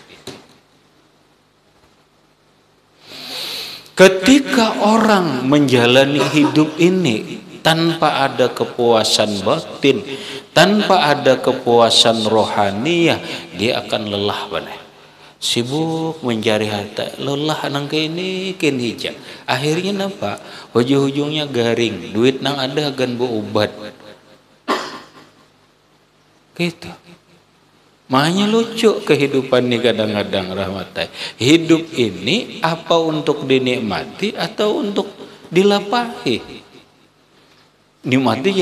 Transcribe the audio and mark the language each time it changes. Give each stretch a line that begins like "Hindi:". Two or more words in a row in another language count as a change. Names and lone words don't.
Indonesian: Ketika orang menjalani hidup ini tanpa ada kepuasan batin, tanpa ada kepuasan rohaniyah, dia akan lelah banget. sibuk mencari harta,
Banjar: lelah nang kini hija. Akhirnya napa? Ujung-ujungnya garing, duit nang ada gan beobat. Gitu. Makanya lucu kehidupan ini kadang-kadang rahmatai. Hidup ini apa untuk dinikmati atau untuk dilapahi? Nikmati ya.